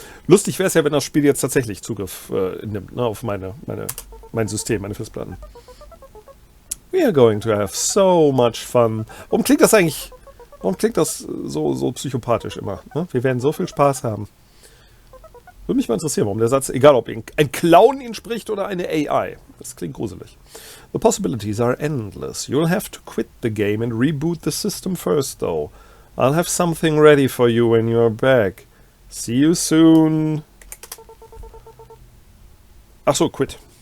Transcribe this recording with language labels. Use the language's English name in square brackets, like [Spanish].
[German] Lustig wäre es ja, wenn das Spiel jetzt tatsächlich Zugriff nimmt, ne, auf mein System, meine Festplatten. [English] We are going to have so much fun. [German] Warum klingt das so psychopathisch immer? Ne? Wir werden so viel Spaß haben. Würde mich mal interessieren, warum der Satz, egal ob ein Clown ihn spricht oder eine AI. Das klingt gruselig. [English] The possibilities are endless. You'll have to quit the game and reboot the system first, though. I'll have something ready for you when you're back. See you soon. [German] Ach so, quit.